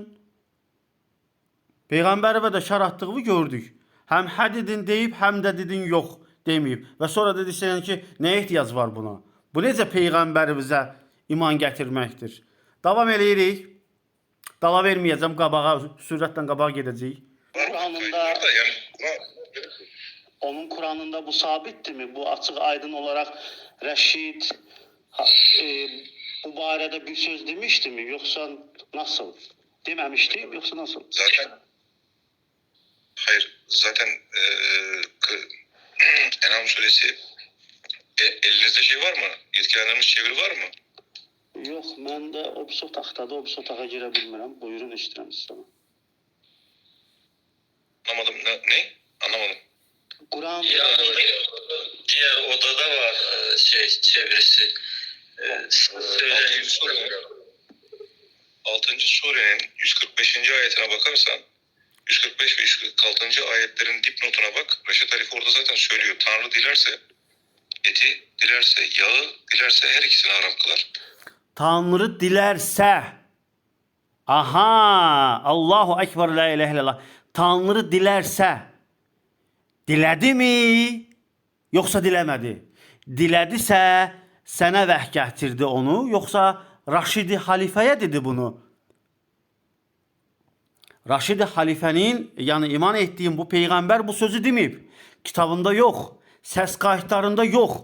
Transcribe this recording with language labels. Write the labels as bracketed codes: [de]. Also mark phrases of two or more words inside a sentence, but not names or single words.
[az] Peyğəmbərə də şər atdığını gördük. Həm hə dedin deyib, həm də dedin yox deməyib. Və sonra dedirsən ki, nə ehtiyac var buna? Bu necə peyğəmbərimizə iman gətirməkdir? Davam eləyirik. Dala verməyəcəm, qabağa, sürətlə qabağa gedəcəyik. [tr] Kur'an'ında Yani onun Kur'an'ında bu sabittir mi? Bu açık aydın olarak Reşid bu barədə bir söz demişti mi? Yoksa nasıl? Dememişti yoksa nasıl? zaten hayır zaten Enam suresi elinizde şey var mı? Yetkilendirilmiş çeviri var mı? Yok, ben de [az] o otaqdadır, o otağa girə bilmirəm. Buyurun, eşidirəm sizdən. [tr] Anlamadım. Ne? Anlamadım. Kur'an Diğer odada var çevirisi. Altıncı surenin 6. surenin 145. ayetine bakarsan 145 ve 146. ayetlerin dipnotuna bak. Reşat Halife orada zaten söylüyor. Tanrı dilerse eti, dilerse yağı, dilerse her ikisini haram kılar. [az] Tanrı dilərsə, aha, [ar] الله أكبر، لا إله إلا الله. [az] Tanrı dilərsə, dilədi mi, yoxsa diləmədi? Dilədisə, sənə vəh gətirdi onu, yoxsa Raşidi Halifəyə dedi bunu? Raşidi Halifənin, yəni iman etdiyim bu peyğəmbər bu sözü deməyib. Kitabında yox, səs qayıtlarında yox.